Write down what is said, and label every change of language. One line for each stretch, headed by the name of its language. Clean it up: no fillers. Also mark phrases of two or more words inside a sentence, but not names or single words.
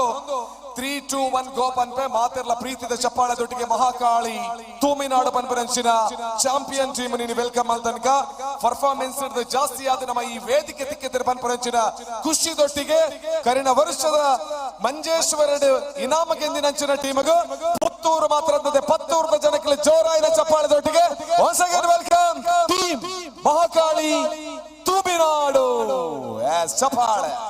Tulu: 3, 2, 1 ಗೋ ಪನ್ಪೆ ಮಾತೆರ್ಲ ಪ್ರೀತಿದ ಚಪ್ಪಾಳದೊಟ್ಟಿಗೆ ಮಹಾಕಾಳಿ ತೂಮಿನಾಡು ಪನ್ಪರಂಚಿನ
English: champion team
Tulu: ನೀನು ವೆಲ್ಕಮ್ ತನಕ ಪರ್ಫಾರ್ಮೆನ್ಸ್ ಜಾಸ್ತಿ ಆದ ನಮ್ಮ ಈ ವೇದಿಕೆ ತಿಕ್ಕಿದ್ರ ಪನ್ಪರಂಚಿನ ಖುಷಿದೊಟ್ಟಿಗೆ ಕರಿನ ವರ್ಷದ ಮಂಜೇಶ್ವರಡು ಇನಾಮ ಗೆಂದಿನಂಚಿನ ಟೀಮಗು ಪುತ್ತೂರು ಮಾತ್ರ ಪತ್ತೂರದ ಜನಕ್ಕೆ ಜೋರಾಯಿನ ಚಪ್ಪಾಳದೊಟ್ಟಿಗೆ
English: once again welcome team
Tulu: ಮಹಾಕಾಳಿ ತೂಮಿನಾಡು. ಚಪ್ಪಾಳೆ